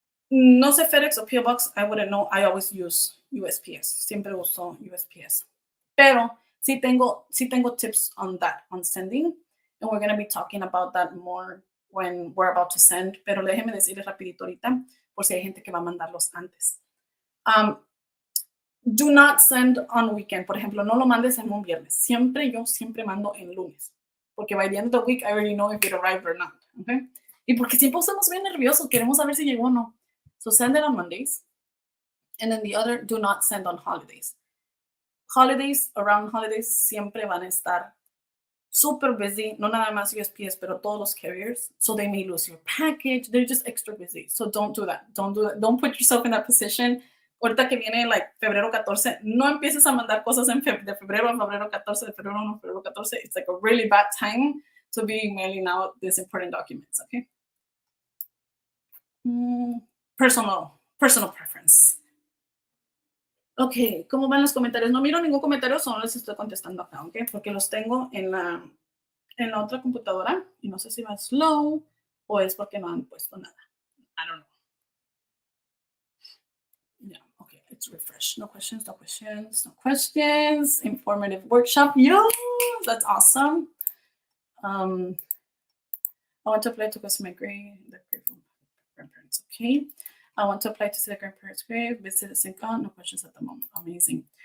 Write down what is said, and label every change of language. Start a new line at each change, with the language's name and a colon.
Spanish: No sé
English: FedEx o PO Box, I wouldn't know. I always use USPS.
Spanish: Siempre uso USPS. Pero sí tengo tips
English: on that, on sending. And we're going to be talking about that more when we're about to send.
Spanish: Pero déjenme decirles rapidito ahorita, por si hay gente que va a mandarlos antes.
English: Do not send on weekend.
Spanish: Por ejemplo, no lo mandes en un viernes. Yo siempre mando en lunes.
English: Porque by the end of the week, I already know if it arrived or not. Okay?
Spanish: Y porque siempre estamos bien nerviosos. Queremos saber si llegó o no.
English: So send it on Mondays. And then the other, do not send on holidays. Around holidays,
Spanish: siempre van a estar
English: super busy,
Spanish: no nada más USPS, pero todos los
English: carriers, so they may lose your package. They're just extra busy. So don't do that. Don't do that. Don't put yourself in that position. Ahorita que viene like febrero 14, no empieces a mandar cosas de febrero a febrero 14, de febrero 1 a febrero 14. It's like a really bad time to be mailing out these important documents, okay? Personal preference.
Spanish: Ok, ¿cómo van los comentarios? No miro ningún comentario, solo les estoy contestando acá, ¿ok? Porque los tengo en la otra computadora y no sé si va slow o es porque no han puesto nada.
English: I don't know. Yeah, okay, let's refresh. No questions, no questions, no questions. Informative workshop. Yo, that's awesome. I want to apply to customer grade, the grade from grandparents, okay? I want to apply to see the grandparents' grave, visit the Sincan, no questions at the moment. Amazing.